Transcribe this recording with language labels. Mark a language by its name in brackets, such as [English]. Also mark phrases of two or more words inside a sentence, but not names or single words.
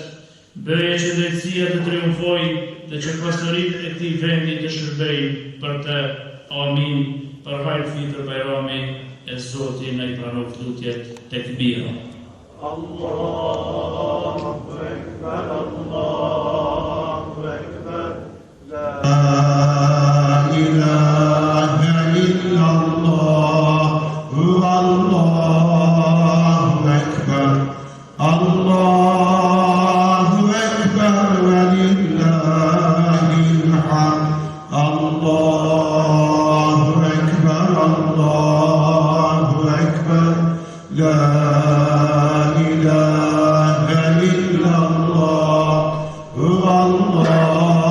[Albanian] Bëje që drejtësia të triumfojë dhe që pasuritë e këtij vendi të shërbejnë për të. Amin. Për hajër fitër Bajrami e Zoti na I pranon lutjet tekbira. [Arabic] الله أكبر، الله أكبر، لا إله إلا الله، الله أكبر، الله أكبر ولله الحمد. الله أكبر، الله أكبر، لا إله إلا الله، الله